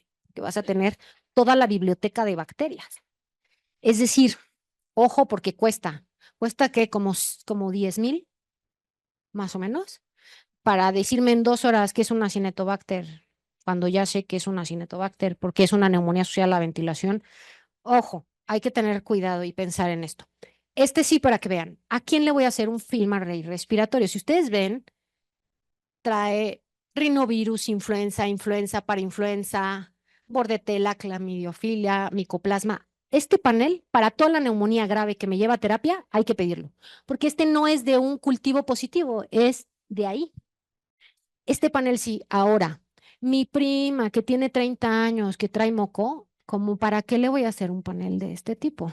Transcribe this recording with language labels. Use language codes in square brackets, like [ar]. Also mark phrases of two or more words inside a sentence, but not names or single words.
[es] Que vas a tener toda la biblioteca de bacterias. Es decir, ojo porque cuesta que como 10,000, más o menos para decirme en 2 horas que es una Acinetobacter, cuando ya sé que es una Acinetobacter, porque es una neumonía asociada a la ventilación. Ojo, hay que tener cuidado y pensar en esto. Sí, para que vean, ¿a quién le voy a hacer un FilmArray respiratorio? Si ustedes ven, trae rinovirus, influenza parainfluenza, bordetela, clamidiofilia, micoplasma. Este panel, para toda la neumonía grave que me lleva a terapia, hay que pedirlo, porque este no es de un cultivo positivo, es de ahí. Este panel sí. Ahora, mi prima que tiene 30 años, que trae moco, ¿como para qué le voy a hacer un panel de este tipo?